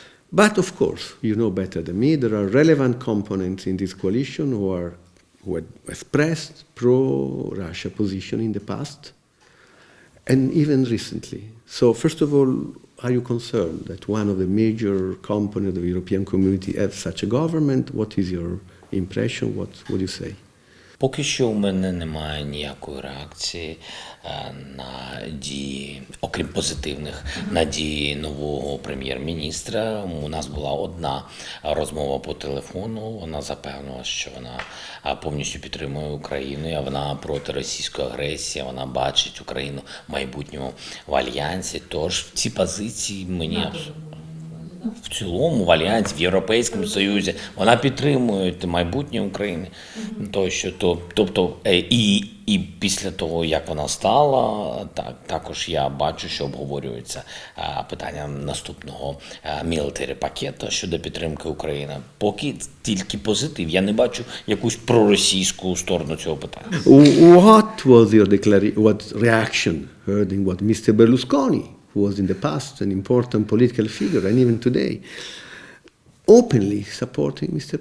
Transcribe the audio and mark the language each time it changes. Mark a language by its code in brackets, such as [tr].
[en] But of course, you know better than me, there are relevant components in this coalition who had expressed pro-Russia position in the past, and even recently. So first of all, are you concerned that one of the major components of the European community has such a government? What is your impression? What would you say? [uk] Поки що у мене немає ніякої реакції на дії, окрім позитивних, на дії нового прем'єр-міністра. У нас була одна розмова по телефону, вона запевнила, що вона повністю підтримує Україну, а вона проти російської агресії, вона бачить Україну в майбутньому в альянсі. Тож ці позиції мені в цілому в альянсі, в Європейському Союзі, вона підтримує майбутнє України. Тобто, і після того, як вона стала, також я бачу, що обговорюється питання наступного military пакету щодо підтримки України. Поки тільки позитив, я не бачу якусь проросійську сторону цього питання. [en] What was your reaction hearing what Mr. Berlusconi, who was in the past an important political figure, and even today, openly supporting Mr.